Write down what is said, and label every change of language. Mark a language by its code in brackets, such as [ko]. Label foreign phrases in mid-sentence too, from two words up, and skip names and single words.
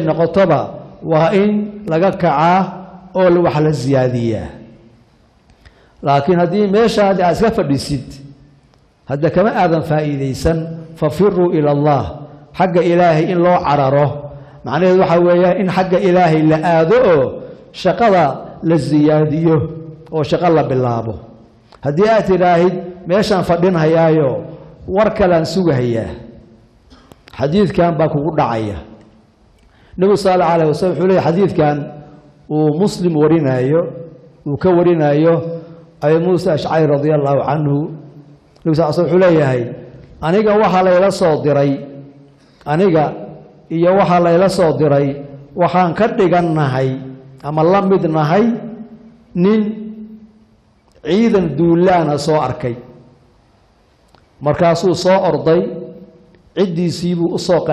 [so] noqotoba waa in laga kacaa oo wax la ziyaadiyaa laakiin haddii meeshaadi aad iska fadhisid hadda kama aadan faa'iidaysan [ar] ففروا إلى الله [so] xagga ilaahay in loo cararo macnaheedu waxa weeyaan in xagga ilaahay la aado oo shaqada la ziyaadiyo oo shaqo la bilaabo haddii aad tidhaahid meeshaan fadhinhayaayo war kalaan sugahayaa xadiidkan baa kugu dhacaya nabi [ar] صلى الله عليه وسلم [so] wuxuu leeyahay xadiidkan uu muslim warinayo uu ka warinayo ay Musa Ash'ari [ar] رضي الله عنه [so] nabi [ar] صلى الله عليه [so] wasallam wuxuu leeyahay aniga waxa la ila soo diray aniga iyo waxa la ila soo diray waxaan ka dhigannahay ama la mid nahay nin ciidan duulaana soo arkay markaasuu soo orday cidiisii buu u soo